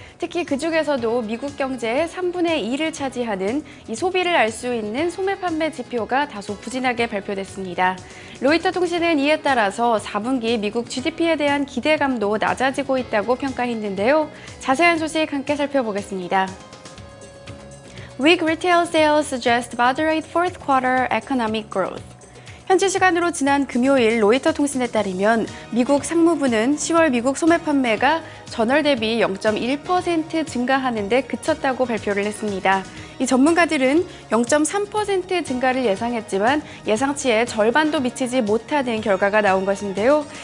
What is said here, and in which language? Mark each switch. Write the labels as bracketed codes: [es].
[ko] 특히 그중에서도 미국 경제의 3분의 2를 차지하는 이 소비를 알 수 있는 소매 판매 지표가 다소 부진하게 발표됐습니다. 로이터 통신은 이에 따라서 4분기 미국 GDP에 대한 기대감도 낮아지고 있다고 평가했는데요. 자세한 소식 함께 살펴보겠습니다. [en] Weak retail sales suggest moderate fourth quarter economic growth. [ko] 현지 시간으로 지난 금요일 로이터 통신에 따르면 미국 상무부는 10월 미국 소매 판매가 전월 대비 0.1% 증가하는 데 그쳤다고 발표를 했습니다. 이 전문가들은 0.3% 증가를 예상했지만 예상치의 절반도 미치지 못하는 결과가 나온 것인데요.